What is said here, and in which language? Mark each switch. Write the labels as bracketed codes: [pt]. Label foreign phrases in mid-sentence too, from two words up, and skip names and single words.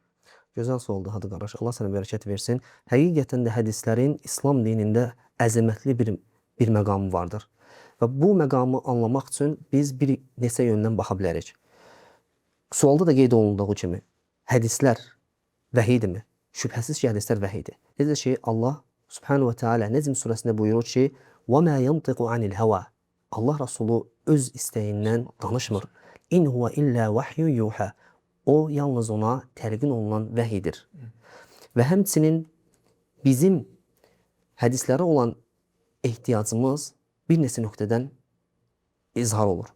[az] Gözəl sualdır, hadi qardaş. Allah sənə bərəkət versin. Həqiqətən də hədislərin İslam dinində əzəmətli bir məqamı vardır. Və bu məqamı anlamaq üçün biz bir neçə yöndən baxa bilərik. Sualda da qeyd olunduğu kimi, hədislər vəhidimi? Şübhəsiz ki, hədislər vəhidir. Necə ki, Allah Subhanahu wa Ta'ala Necm surəsində buyurur ki, [ar] وَمَا يَنْطِقُ عَنِ الْهَوَى [az] Allah Rasulü öz istəyindən danışmır. [ar] إن هو إلا وحي يوحى. [az] O yalnız ona təlqin olunan vəhidir. Və həmçinin bizim hədislərə olan ehtiyacımız bir neçə nöqtədən izhar olur.